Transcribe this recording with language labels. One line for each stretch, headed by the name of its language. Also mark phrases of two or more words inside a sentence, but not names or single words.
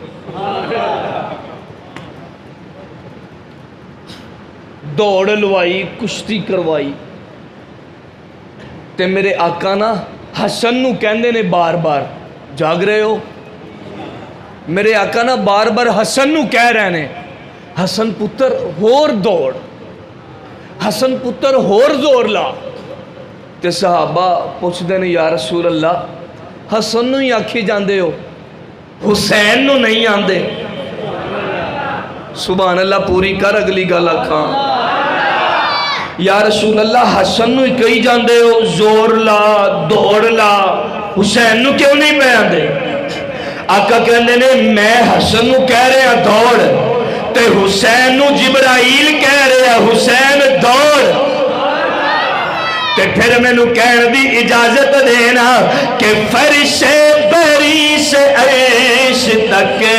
Punjabi: دوڑ لوائی کشتی کروائی تے میرے آقا نا حسن نو کہندے نے بار بار جاگ رہے ہو میرے آقا نا بار بار حسن نو کہہ رہے ہیں حسن پتر ہور دوڑ، حسن پتر ہور زور لا. تے صحابہ پوچھتے ہیں
Arabic: یا رسول اللہ
Punjabi: حسن نو ہی آکھی جاندے ہو حسین نو نہیں آندے؟ سبحان اللہ پوری کر اگلی گل آکھاں.
Arabic: یا رسول اللہ
Punjabi: حسن نو ہی کہی جاندے ہو زور لا دوڑ لا، حسین نو کیوں نہیں پہ آندے؟ آقا کہندے نے میں حسن نو کہہ رہے ہیں دوڑ تے حسین نو جبرائیل کہہ رہے ہیں حسین دوڑ. تے پھر میں نو کہن دی اجازت دینا کہ فرش بری سے عرش تک